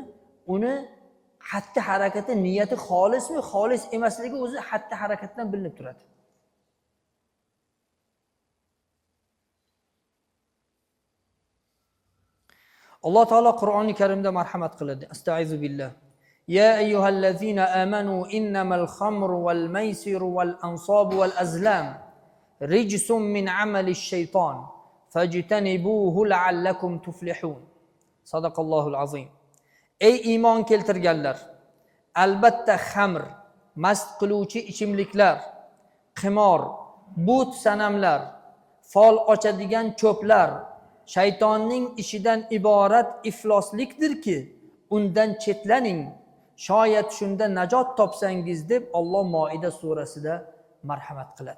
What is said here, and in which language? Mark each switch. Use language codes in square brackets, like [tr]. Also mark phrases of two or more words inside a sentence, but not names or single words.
[uz] Uni xatti harakati, niyati xolismi, xolis emasligi o'zi xatti harakatdan bilinib turadi. Alloh taolo Qur'oni Karimda marhamat qiladi. [ar] أستعيذ بالله. يا أيها الذين آمنوا إنما الخمر والميسر والأنصاب والأزلام رجس من عمل الشيطان فاجتنبوه لعلكم تفلحون. صدق الله العظيم. [uz] Ey iymon keltirganlar, albatta xamr, mast qiluvchi ichimliklar, qimor, but sanamlar, fol ochadigan cho'plar shaytonning ishidan iborat ifloslikdirki, undan chetlaning, shoyat shunda najot topsangiz deb Alloh Moida surasida marhamat qiladi.